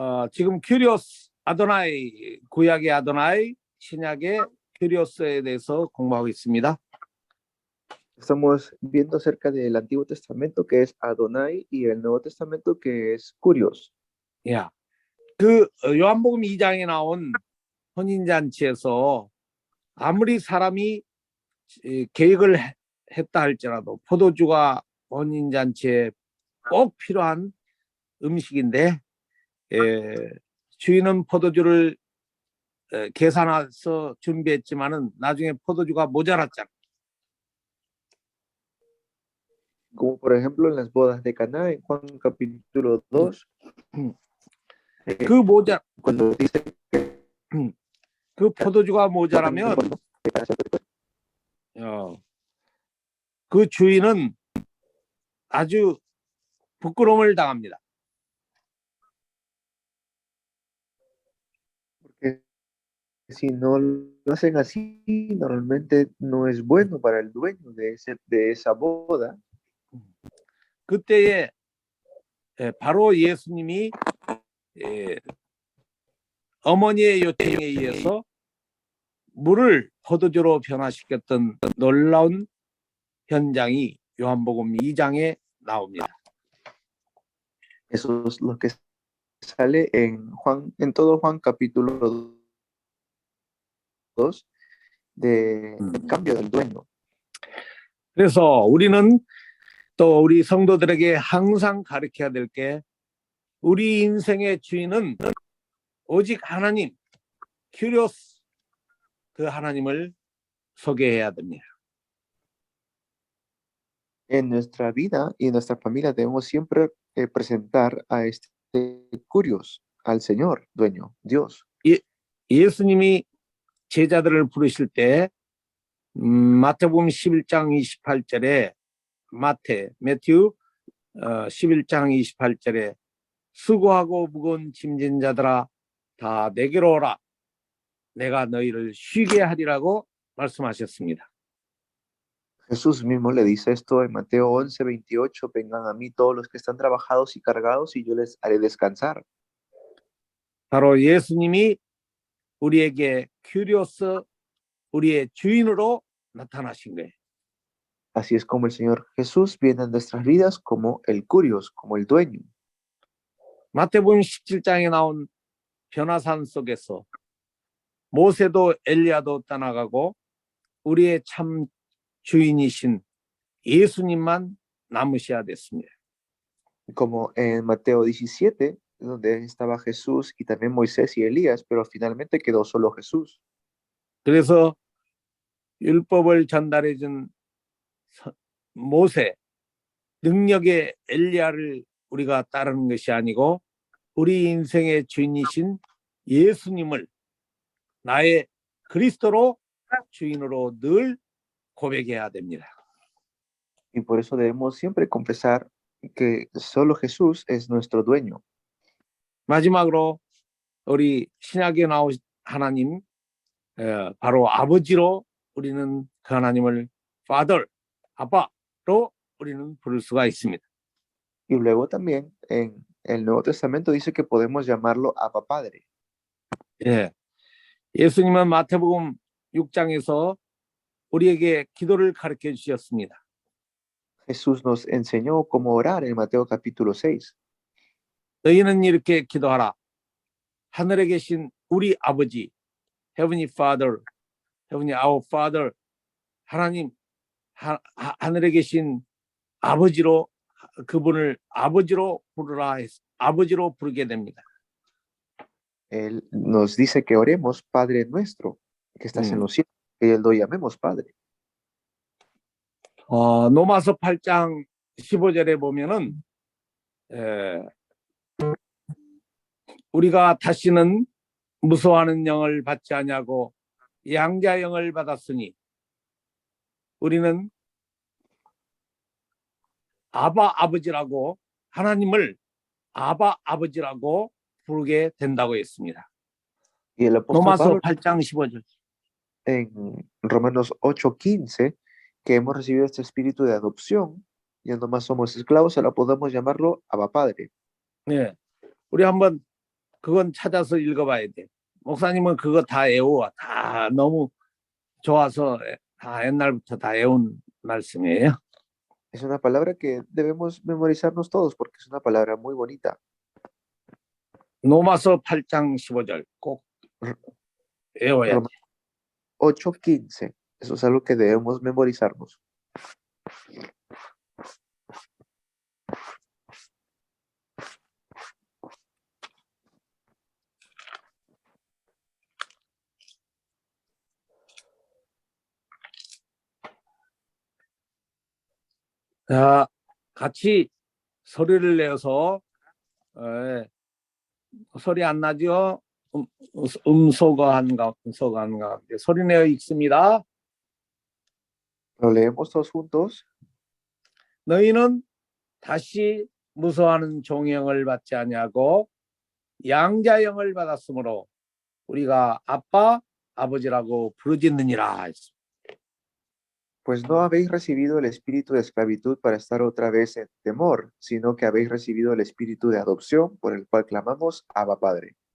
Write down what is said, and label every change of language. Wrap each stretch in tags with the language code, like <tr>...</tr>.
<ko>지금 큐리오스 아도나이, 구약의 아도나이, 신약의 큐리오스에 대해서 공부하고 있습니다.</ko> <es>Estamos viendo acerca del Antiguo Testamento, que es Adonai, y el Nuevo Testamento, que es Curios.</es> <ko>야, 그 요한복음 2장에 나온 혼인잔치에서 아무리 사람이 계획을 했다 할지라도 포도주가 혼인잔치에 꼭 필요한 음식인데 주인은 포도주를 계산해서 준비했지만은 나중에 포도주가 모자랐잖아.</ko> <es>Como por ejemplo en las bodas de Caná, en Juan capítulo 2. cuando dice</es> <ko>그 포도주가 모자라면 그 주인은 아주 부끄러움을 당합니다.</ko> <es>Porque si no lo hacen así, normalmente no es bueno para el dueño de esa boda.</es> <ko>그때에 바로 예수님이 어머니의 요청에 의해서 물을 포도주로 변화시켰던 놀라운 현장이 요한복음 2장에 나옵니다.</ko> <es>Eso es lo que sale en todo Juan capítulo 2 del cambio del dueño.</es> <ko>그래서 우리는 또 우리 성도들에게 항상 가르쳐야 될 게 우리 인생의 주인은 오직 하나님, 큐리오스, 그 하나님을 소개해야 됩니다.</ko> <es>En nuestra vida y en nuestra familia debemos siempre presentar a este Curios, al Señor, dueño, Dios.</es> <ko>예수님이 제자들을 부르실 때 마태복음 11장 28절에 매튜 11장 28절에 수고하고 무거운 짐진 자들아 다 내게로 오라 내가 너희를 쉬게 하리라고 말씀하셨습니다.</ko> <es>Jesús mismo le dice esto en Mateo 11:28, vengan a mí todos los que están trabajados y cargados y yo les haré descansar.</es> <ko>바로 예수님이 우리에게 큐리오스, 우리의 주인으로 나타나신 거예요.</ko> <es>Así es como el Señor Jesús viene a nuestras vidas como el Curios, como el dueño.</es> <ko>마태복음 17장에 나온 변화산 속에서 모세도 엘리야도 떠나가고 우리의 참 주인이신 예수님만 남으셔야 됐습니다.</ko> <es>Como en Mateo 17, donde estaba Jesús y también Moisés y Elías, pero finalmente quedó solo Jesús.</es> <ko>그래서 율법을 전달해 준 모세, 능력의 엘리야를 우리가 따르는 것이 아니고 우리 인생의 주인이신 예수님을 나의 그리스도로 주인으로 늘 고백해야 됩니다.</ko> <es>Y por eso debemos siempre confesar que solo Jesús es nuestro dueño.</es> <ko>마지막으로 우리 신약에 나온 하나님, 바로 아버지로 우리는 그 하나님을 Father, 아빠로 우리는 부를 수가 있습니다.</ko> <es>Y luego también en el Nuevo Testamento dice que podemos llamarlo Abba Padre.</es> <ko>예, 예수님은 마태복음 6장에서 우리에게 기도를 가르쳐 주셨습니다.</ko> <es>Jesús nos enseñó cómo orar en Mateo capítulo 6.</es> <ko>너희는 이렇게 기도하라. 하늘에 계신 우리 아버지,</ko> <en>Heavenly Father, Heavenly Our Father,</en> <ko>하나님, 하늘에 계신 아버지로, 그분을 아버지로 부르라 해서 아버지로 부르게 됩니다.</ko> <es>Él nos dice que oremos, Padre nuestro, que estás en los cielos, que Él lo llamemos Padre.</es> <ko>로마서 8장 15절에 보면은 우리가 다시는 무서워하는 영을 받지 아니하고 양자 영을 받았으니 우리는 아바 아버지라고, 하나님을 아바 아버지라고 부르게 된다고 했습니다.</ko> <es>Y el apóstol</es> <ko>로마서</ko> <es>Pablo</es> <ko>8장 15절.</ko> <es>en Romanos 8:15, que hemos recibido este espíritu de adopción, y no más somos esclavos, ahora podemos llamarlo Abba Padre.</es> <ko>네, 우리 한번 그건 찾아서 읽어봐야 돼. 목사님은 그거 다 외워. 다 너무 좋아서 다 옛날부터 다 외운 말씀이에요.</ko> <es>Es una palabra que debemos memorizarnos todos porque es una palabra muy bonita.</es> <ko>로마서 8장 15절 꼭 외워야 돼.</ko> <es>Romanos 8:15, eso es algo que debemos memorizarnos.</es> <ko>자, 같이 소리를 내어서 소리 안 나죠? 소거한 가운데 소리 내어 읽습니다.</ko> <es>Lo leemos todos juntos.</es> <ko>너희는 다시 무서워하는 종영을 받지 아니하고 양자영을 받았으므로 우리가 아빠 아버지라고 부르짖느니라.</ko> <es>Pues no habéis recibido el espíritu de esclavitud para estar otra vez en temor, sino que habéis recibido el espíritu de adopción por el cual clamamos Abba Padre.</es>